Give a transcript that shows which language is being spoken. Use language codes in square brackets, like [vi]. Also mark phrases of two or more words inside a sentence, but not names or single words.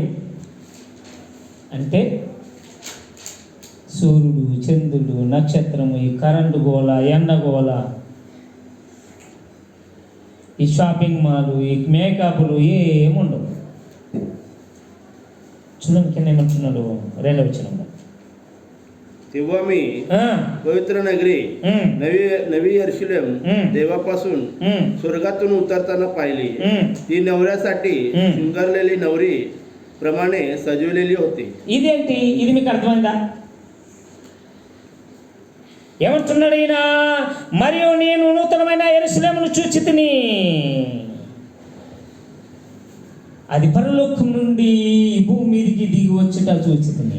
[te] అంటే సూర్యుడు, చంద్రుడు, నక్షత్రము, ఈ కరెంటు గోళ, ఎండగోళ, ఈ [en] shopping malls, [te] ఈ మేకప్లు ఏముండవు. చూడండి కింద ఏమంటున్నాడు 2వ వచనంలో, [mr] तेव्हा मी पवित्र नगरी नवी यरूशलेम देवापासून स्वर्गातून उतरताना पाहिली. ती नवऱ्यासाठी शृंगारलेली नवरी प्रमाणे सजवलेली होती. [te] ఇదేంటి? ఇది మీకు అర్థమైందా? ఏమంటున్నాడు ఈయన, మరియు నేను నూతనమైన యెరూషలేమును చూచితిని, అది పరలోకం నుండి ఈ భూమి మీదకి దిగి వచ్చుట చూచితిని.